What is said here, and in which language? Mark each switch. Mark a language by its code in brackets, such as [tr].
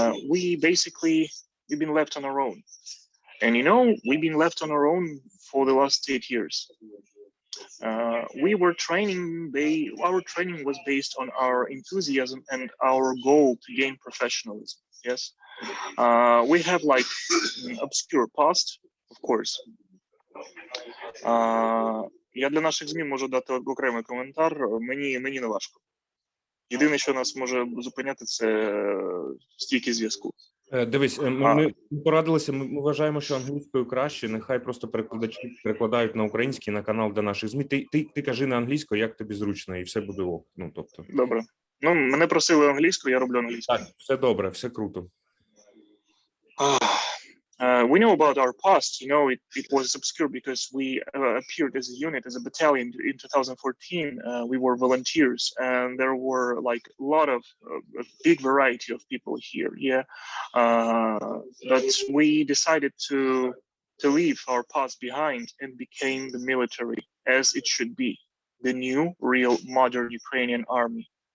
[en] We've been left on our own. And you know, we've been left on our own for the last 8 years. We were training, our training was based on our enthusiasm and our goal to gain professionalism, yes. We have like an obscure past, of course. [uk] Я для наших ЗМІ можу дати окремий коментар, мені не важко. Єдине, що нас може зупиняти, це стійкість зв'язку. Дивись, ми порадилися, ми вважаємо, що англійською краще, нехай просто перекладачі перекладають на український, на канал для наших ЗМІ. Ти кажи на англійською, як тобі зручно, і все буде ок. Добре. Мене просили англійською, я роблю англійською. Так, все добре, все круто. [en] We know about our past, you know, it was obscure because we appeared as a unit, as a battalion in 2014. We were volunteers and there were like a lot of a big variety of people here. Yeah. But we decided to leave our past behind and became the military as it should be, the new, real, modern Ukrainian army.